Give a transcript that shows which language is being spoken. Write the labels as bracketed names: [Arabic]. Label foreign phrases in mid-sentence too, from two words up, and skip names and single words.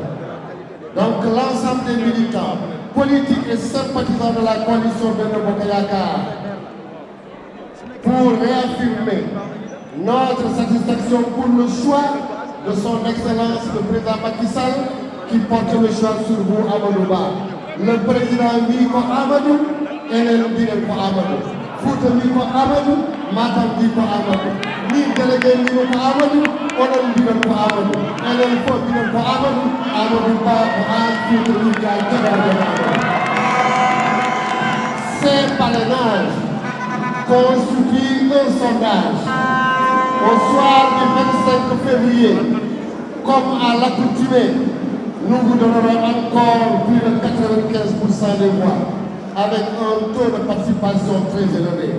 [French] Donc l'ensemble des militants, politiques et sympathisants de la coalition Benno Bokk Yakaar pour réaffirmer notre satisfaction pour le choix de son Excellence le président Macky Sall qui porte le choix sur vous, Amadou Ba. Le président dit ko Amadou, enen dit ko Amadou. Fouta dit ko Amadou, Matam dit ko Amadou. Ni délégué dit ko Amadou, onon dit ko Amadou. [Fula] Enen fo [French] dit ko Amadou, Amadou Ba [Fula] ko an [French] Fouta dit ko Amadou. Ces parrainages constituent un sondage. Au soir du 25 février, comme à l'accoutumée, nous vous donnerons encore plus de 95% des voix, avec un taux de participation très élevé.